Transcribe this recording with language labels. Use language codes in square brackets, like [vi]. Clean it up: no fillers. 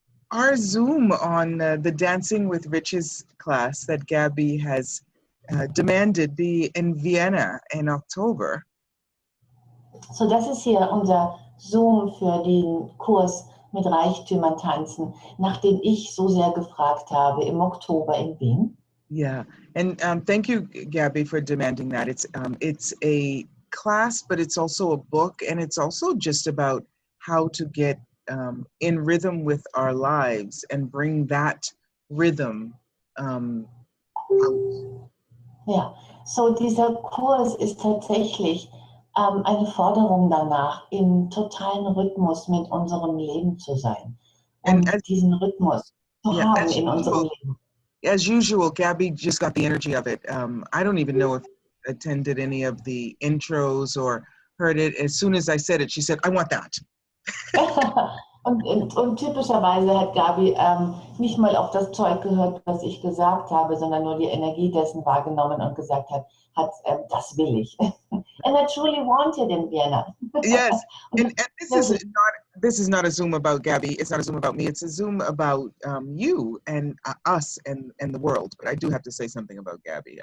[en] our Zoom on the Dancing with Riches class that Gabby has demanded be in Vienna in October. [de] So, das ist hier unser Zoom für den Kurs mit Reichtümern tanzen, nach dem ich so sehr gefragt habe im Oktober in Wien. [en] Yeah, and thank you, Gabby, for demanding that. It's a class, but it's also a book, and it's also just about how to get in rhythm with our lives and bring that rhythm out. [de] Ja, so dieser Kurs ist tatsächlich eine Forderung danach, im totalen Rhythmus mit unserem Leben zu sein [en] And [de] und diesen Rhythmus zu [en] yeah, [de] haben in unserem Leben. [en] as usual, Gabby just got the energy of it. I don't even know if I attended any of the intros or heard it. As soon as I said it, she said, I want that. [de] Und typischerweise hat Gabi nicht mal auf das Zeug gehört, was ich gesagt habe, sondern nur die Energie dessen wahrgenommen und gesagt hat, das will ich. [en] And I truly wanted in Vienna. Yes, and this is not a Zoom about Gabby. It's not a Zoom about me. It's a Zoom about you and us and the world. But I do have to say something about Gabby.